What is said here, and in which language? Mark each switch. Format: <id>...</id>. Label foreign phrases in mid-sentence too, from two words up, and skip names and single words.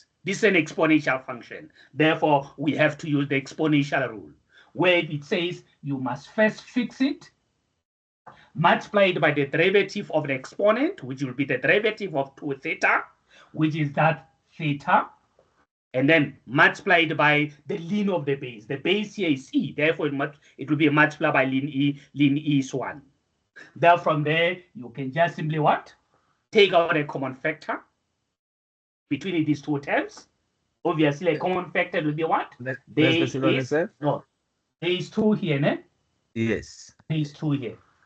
<en>This is an exponential function. Therefore, we have to use the exponential rule, where it says you must first fix it, multiplied by the derivative of the exponent, which will be the derivative of 2 theta, which is that theta, and then multiplied by the ln of the base. The base here is e, therefore it will be multiplied by ln e. Ln e is 1. Then from there, you can just simply what? Take out a common factor between these two terms. Obviously, a common factor will be what? There is 2 here, ne? Yes. There is 2 here.</en>